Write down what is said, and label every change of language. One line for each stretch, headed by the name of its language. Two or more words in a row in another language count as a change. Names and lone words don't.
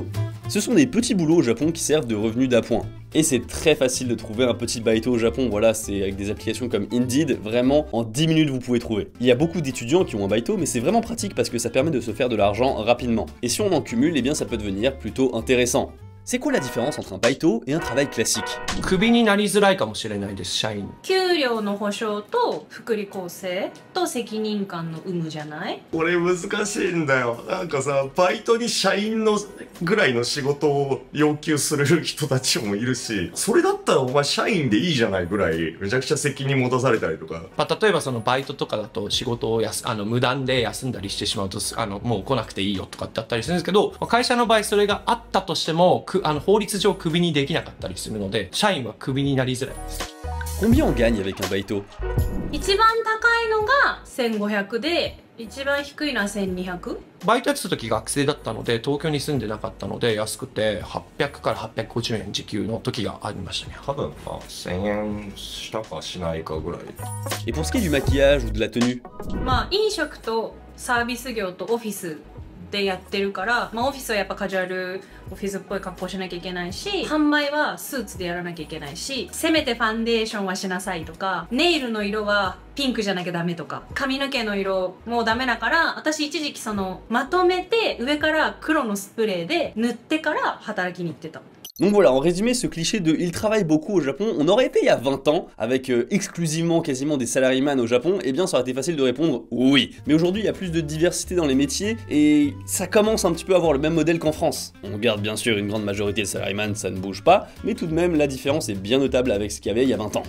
French: Ce sont des petits boulots au Japon qui servent de revenus d'appoint. Et c'est très facile de trouver un petit baito au Japon, voilà, c'est avec des applications comme Indeed, vraiment en 10 minutes vous pouvez trouver. Il y a beaucoup d'étudiants qui ont un baito, mais c'est vraiment pratique parce que ça permet de se faire de l'argent rapidement. Et si on en cumule, eh bien ça peut devenir plutôt intéressant. C'est quoi la différence entre un baito et un travail classique?
Japanese: クビになりづらいかもしれないです、社員。給料の保証と福利厚生と責任感の有無じゃない？これ難しいんだよ。なんかさ、バイトに社員のぐらいの仕事を要求する人たちもいるし、それだったらお前社員でいいじゃないぐらいめちゃくちゃ責任持たされたりとか。まあ、例えばそのバイトとかだと仕事を無断で休んだりしてしまうともう来なくていいよとかってあったりするんですけど、会社の場合それがあったとしても法律上クビにできなかったりするので、社員はクビになりづらいです。
French: Combien on gagne avec un baito?
Japanese: 一番高いのが1500で、一番低いのは1200。バイトやってた時学生だったので、東京に住んでなかったので、安くて800から850円時給の時がありましたね。多分まあ1000円したかしないかぐらい。
French: Et pour ce qui est du maquillage ou de la tenue?
Japanese: まあ飲食とサービス業とオフィスでやってるから、まあ、オフィスはやっぱカジュアルオフィスっぽい格好しなきゃいけないし、販売はスーツでやらなきゃいけないし、せめてファンデーションはしなさいとか、ネイルの色はピンクじゃなきゃダメとか、髪の毛の色もうダメだから、私一時期まとめて上から黒のスプレーで塗ってから働きに行ってた。
French: Donc voilà, en résumé, ce cliché de « il travaille beaucoup au Japon », on aurait été il y a 20 ans, avec exclusivement quasiment des salaryman au Japon, eh bien ça aurait été facile de répondre « oui ». Mais aujourd'hui, il y a plus de diversité dans les métiers, et ça commence un petit peu à avoir le même modèle qu'en France. On garde bien sûr une grande majorité de salaryman, ça ne bouge pas, mais tout de même, la différence est bien notable avec ce qu'il y avait il y a 20 ans.